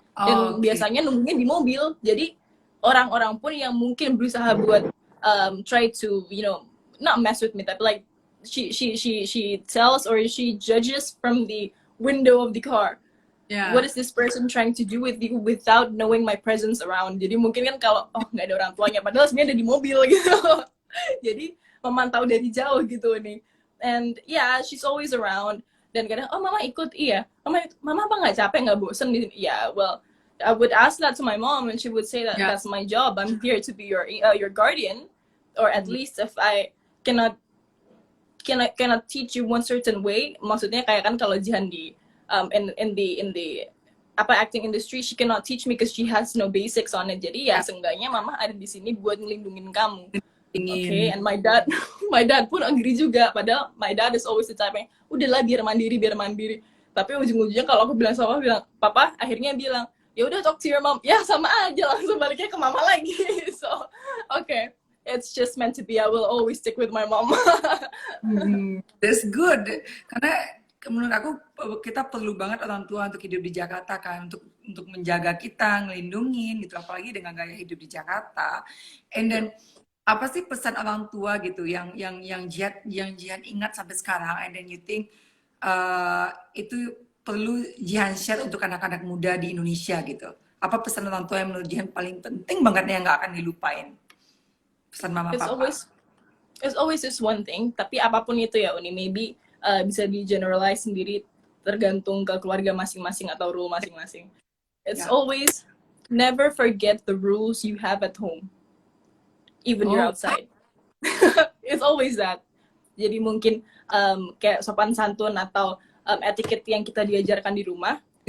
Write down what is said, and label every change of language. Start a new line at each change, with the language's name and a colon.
Indonesian: Dan biasanya nunggunya di mobil. Jadi orang-orang pun yang mungkin berusaha buat
English: try to, you know, not mess with me, tapi like she tells or she judges from the window of the car. Yeah. What is this person trying to do with you without knowing my presence around?
Indonesian: Jadi mungkin kan kalau nggak ada orang tuanya, padahal sebenarnya ada di mobil gitu. Jadi memantau dari jauh gitu nih.
English: And yeah, she's always around.
Indonesian: Dan kadang, oh mama ikut, iya. Mama apa nggak capek, nggak bosen di sini?
English: Yeah, well, I would ask that to my mom, and she would say that that's my job. I'm here to be your guardian, or at least if I cannot teach you one certain way.
Indonesian: Maksudnya kayak kan kalau Jihan di
English: in the acting industry, she cannot teach me because she has no basics on it.
Indonesian: Jadi ya seenggaknya mama ada di sini buat ngelindungin kamu.
English: Okay, and my dad pun agree juga. Padahal my dad is always the type
Indonesian: yang udahlah biar mandiri. Tapi ujung-ujungnya kalau aku bilang sama papa, akhirnya bilang ya udah
English: talk to your mom.
Indonesian: Ya sama aja, langsung baliknya ke mama lagi.
English: So okay, it's just meant to be. I will always stick with my mom. That's good.
Indonesian: Karena menurut aku kita perlu banget orang tua untuk hidup di Jakarta kan, untuk menjaga kita, ngelindungin gitu, apalagi dengan gaya hidup di Jakarta. And then apa sih pesan orang tua gitu yang Jihan ingat sampai sekarang,
English: and then you think
Indonesian: itu perlu Jihan share untuk anak-anak muda di Indonesia gitu? Apa pesan orang tua yang menurut Jihan paling penting banget yang nggak akan dilupain? Pesan mama papa.
English: It's always just one thing,
Indonesian: tapi apapun itu ya Uni, maybe bisa di generalize sendiri tergantung ke keluarga masing-masing atau rule masing-masing.
English: It's always never forget the rules you have at home, even you're outside. It's always that.
Indonesian: Jadi mungkin kayak sopan santun atau etiquette yang kita diajarkan di rumah.